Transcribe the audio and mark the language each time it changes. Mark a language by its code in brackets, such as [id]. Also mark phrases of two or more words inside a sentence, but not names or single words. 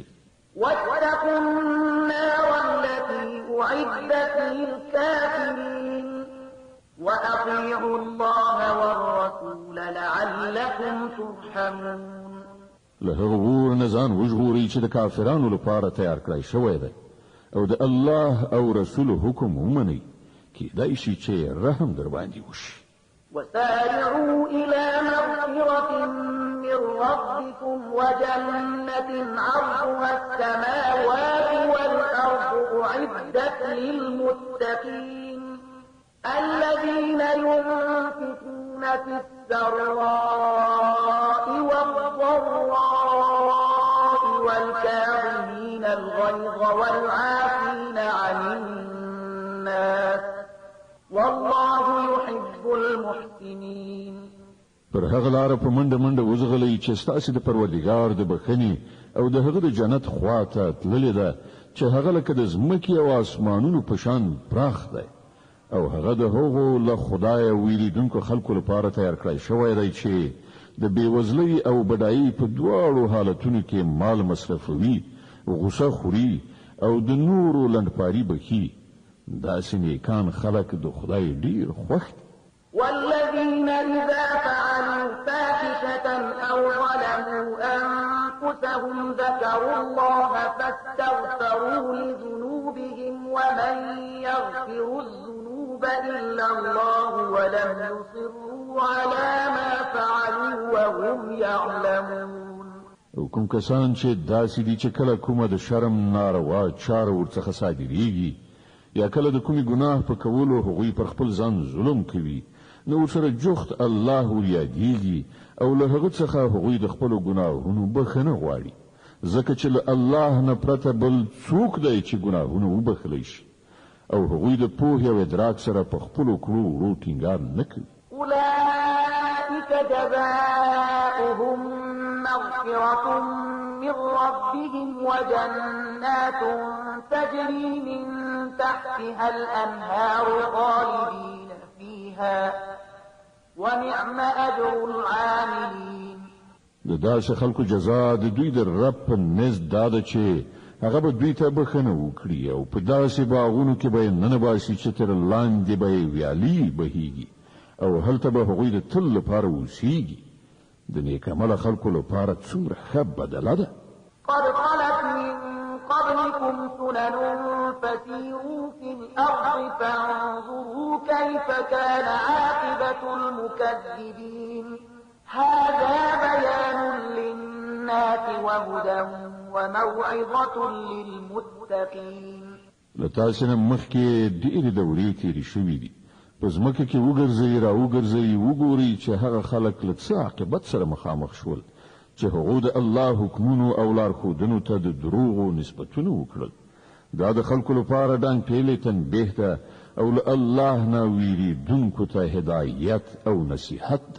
[ar] واتقوا النار التي أعدت للكافرين وأطيعوا الله والرسول لعلكم ترحمون. [ps] له هغه اور نه ځان وژغورئ چې د کافرانو لپاره تیار کړی شوی دی او د الله او رسول حکم ومنئ کیدای شي چې رحم در باندې وشي. [ar] وسارعوا إلى مغفرة من ربكم وجنة عرضها السماوات والأرض أعدت للمتقين الذين ينفقون في السراء والضراء والكاظمين الغيظ والعافين عن الناس والله يحب المحسنين. [ps] پر هغه لار په منډه وزغلې چې ستاسو د پروردګار د بخښنې او د هغه د جنت خواته تللې ده چې هغه لکه د ځمکې او اسمانونو په شان پراخ دی او هغه د هغو له خدای ویریدونکو خلکو لپاره تیار کړی شوی دی چې د بیوزلۍ او بډایۍ په دواړو حالتونو کې مال مصرفوي غوسه خوري او د نورو لنډپاري بخي. داسې نیکان خلک د خدای ډیر خوښ. [ar] والذين إذا فعلوا فاحشة أو ظلموا أنفسهم ذكروا الله فاستغفروا لذنوبهم ومن يغفر الذنوب إلا الله ولم يصروا على ما فعلوا وهم يعلمون. [ps] او کوم کسان چې داسې دي چې کله کومه د شرم ناروا چاره ورڅخه صادریږي یا کله د کومې ګناه په کولو هغوی پر خپل ځان ظلم کوي نو سره جوخت الله ورياديږي او له هغه څخه هغوی د خپل ګناهونو بخښنه غواړي ځکه چې له الله نه پرته بل څوک دی چې ګناهونه وبخښلی شي او هغوی د پوهې او ادراک سره په خپلو کړو وړو ټینګار نه کوي. [ar] أولئك جزاؤهم مغفرة من ربهم وجنات تجري من تحتها الأنهار خالدين فيها ونعم أجر العاملين. [ps] د داسې خلکو جزا د دوی د رب په نزد دا ده چې هغه به دوی ته بخښنه وکړي او په داسې باغونو کې به یې ننباسي چې تر لاندې به یې ویالې بهیږي او هلته به هغوی د تل لپاره اوسیږي. د نیکعمله خلکو لپاره څومره ښه بدله ده. [ar] قد خلت من قبلكم سنن فسيروا في الأرض فانظروا كيف كان عاقبة المكذبين. هذا بيان للناس وهدى وموعظة للمتقين. [ps] لتاسنه مخکې ډېرې دورې تېرې شوې دي. په ځمکه کې وګرځئ را وګرځئ وګورئ چې هغه خلک له څه عاقبت سره مخامخ شول چې هغوی د الله حکمونو او لارښودنو ته د دروغو نسبتونه وکړل. دا د خلکو لپاره ډانګ تنبیه ده او له الله نه ویریدونکو ته هدایت او نصیحت ده.